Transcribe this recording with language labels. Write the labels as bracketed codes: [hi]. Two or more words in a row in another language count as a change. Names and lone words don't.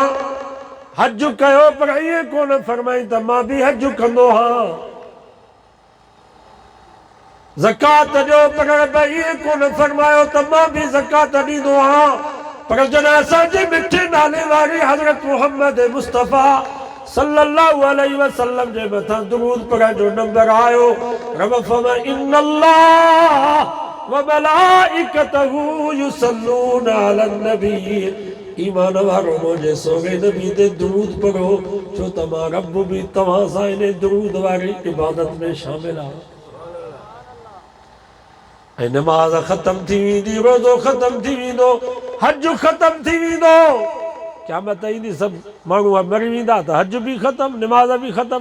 [sd] हज कयो, पर ये कोन फरमाई त मां भी हज कंदो हाँ। ज़कात ॾियो, पर रब ये कोन फरमायो त मां भी ज़कात ॾींदो हाँ। पर जॾहिं असांजे मिठे नाले वारे हज़रत मुहम्मद मुस्तफ़ा [ar] صلى الله عليه وسلم [sd] जे मथां दुरूद पढ़ण जो नंबर आयो, रब फरमाए [ar] إن الله وملائكته يصلون على النبي. [sd] ईमान वारो मुंहिंजे सोने नबी ते दुरूद पढ़ो, छो त मां रब बि तव्हां सां इन दुरूद वारी इबादत में शामिल आहियां। ऐं नमाज़ ख़त्म थी वेंदी, रोज़ो ख़त्म थी वेंदो, हज ख़त्म थी वेंदो, क़यामत ईंदी, सभु माण्हू मरी वेंदा त हज बि ख़त्म, नमाज़ बि ख़त्म।